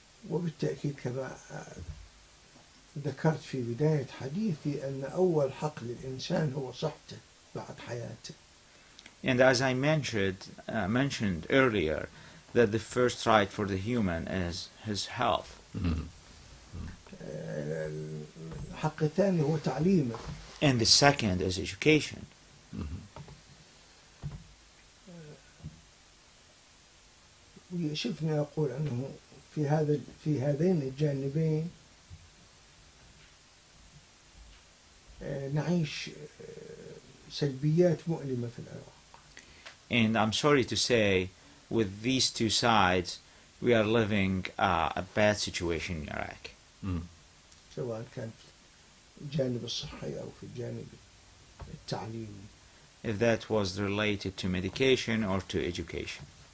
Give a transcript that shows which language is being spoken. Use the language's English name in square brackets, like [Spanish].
[Arabic] وبالتأكيد كما ذكرت في بداية حديثي أن أول حق للإنسان هو صحته بعد حياته. [English] And as I mentioned earlier, that the first right for the human is his health. [Arabic] الحق الثاني هو تعليمه. [English] And the second is education. [Arabic] ويشفني أقول أنه في هذين الجانبين نعيش سلبيات مؤلمة في العراق. [English] And I'm sorry to say, with these two sides, we are living a bad situation in Iraq. [Arabic] سواء كان في الجانب الصحي أو في الجانب التعليمي. [English] If that was related to medication or to education.